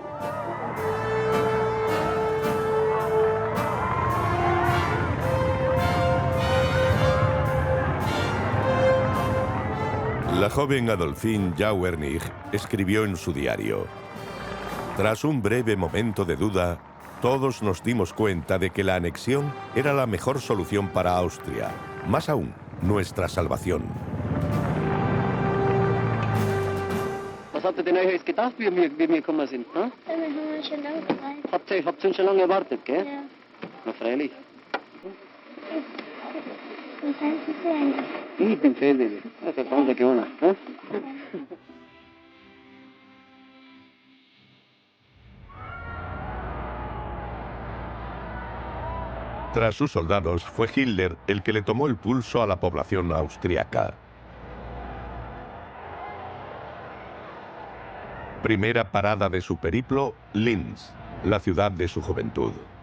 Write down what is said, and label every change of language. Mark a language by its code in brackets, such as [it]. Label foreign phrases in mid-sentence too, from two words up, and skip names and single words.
[es] La joven Adolphine Jauernig escribió en su diario: tras un breve momento de duda, todos nos dimos cuenta de que la anexión era la mejor solución para Austria, más aún, nuestra salvación. [de] Was habt ihr denn euch gedacht, wie wir gekommen sind? Hm? Habt ihr uns schon lange erwartet, gell? Ja. Na freilich. Ich bin fertig. Das ist ganz gewonnen. Hm? [es] Tras sus soldados, fue Hitler el que le tomó el pulso a la población austriaca. Primera parada de su periplo, Linz, la ciudad de su juventud.